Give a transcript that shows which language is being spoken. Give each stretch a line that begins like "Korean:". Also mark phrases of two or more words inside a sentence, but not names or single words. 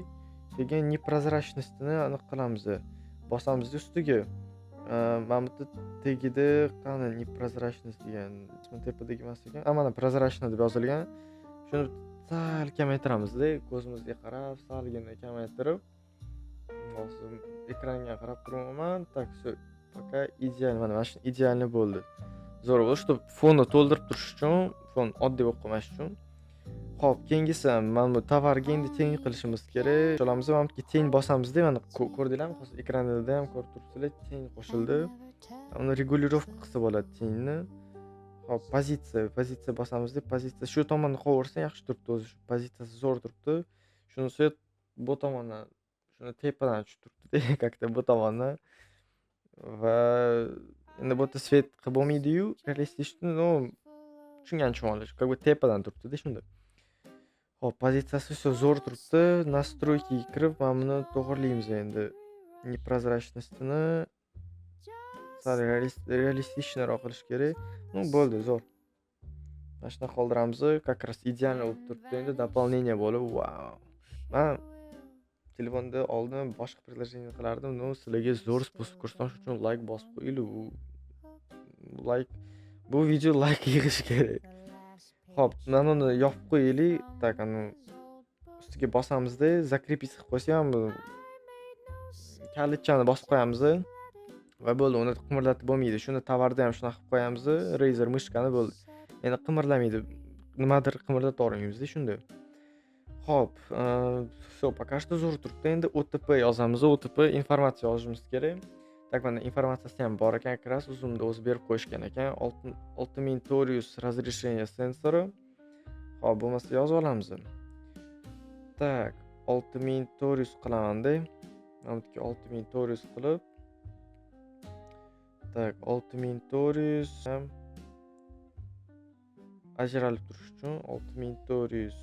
Uzbek: Keyin непрозрачностьni aniq qilamiz. Bosamiz ustiga. Mana bu tagida qani непрозрачность degan ismi tepadagi emas ekan. Mana прозрачный deb yozilgan. Shuni sal kamaytiramiz-da, ko'zimizga qarab, salgina kamaytirib. Hozir ekranga qarab turaman.
Russian: Так, все, пока ideal.
Uzbek: Mana shu idealniy bo'ldi. Zo'r bo'ldi, чтобы fonni to'ldirib turish uchun, fon oddiy bo'lib qolmash uchun. Xo'p, keyingisi mana bu tovarga endi teng qilishimiz kerak. Olamiz, mana bu teng bosamiz-da, mana ko'rdinglarmi? Hozir ekranda ham ko'rib turibsizlar, teng qo'shildi. Uni regulirovka qilsa bo'ladi tengni. Xo'p, pozitsiya bosamiz-da, pozitsiya shu tomonda qo'yaversa yaxshi turibdi o'zi. Shu pozitsiyasi zo'r turibdi. Shunisi bu tomondan, shuni tepadan tushib turibdi-da, как-то bu tomondan. Va endi bu yerda svet qilib bo'lmaydi-yu, realistik, no, tushungancha olish,
Russian: как бы
Uzbek: tepadan turibdi-da shunda. Xo'p, pozitsiyasi zo'r turibdi. Настройкаga kirib, mana buni to'g'rilaymiz endi. Непрозрачностьni sal realistichniroq qilish kerak. Ну, bo'ldi, zo'r. Mana shuni qoldiramiz.
Russian: Как раз
Uzbek: ideal bo'lib turibdi endi, дополнение bo'lib, wow. Men telefonda oldin boshqa приложение qilardim. No, sizlarga zo'r spособ ko'rsatish uchun like bosib qo'yinglar. Bu video like yig'ish kerak. Xo'p, mana uni yopib qo'yaylik. Так, ustiga bosamiz-da, закрепить qilib qo'ysa ham kalitchani bosib qo'yamiz. Va bo'ldi, uni qimirlatib bo'lmaydi. Shuni tovarda ham shunaqa qilib qo'yamiz. Razer mishkani bo'ldi. Endi qimirlamaydi. Nimadir qimirlatib olmaymiz-da shunda. Xo'p,
Russian: все, пока что
Uzbek: zo'r turibdi. Endi OTP yozamiz. OTP informatsiya yozishimiz kerak. Так, mana informatsiyasi ham bor ekan,
Russian: как раз
Uzbek: uzumda o'zi berib qo'yishgan ekan. 6000 torius разрешение sensori. Xo'p, bo'lmasa yozib olamiz. Так, 6000 torius qilaman-da. Mana bu 6000 torius qilib. Так, 6000 torius ham ajralib turish uchun 6000 torius.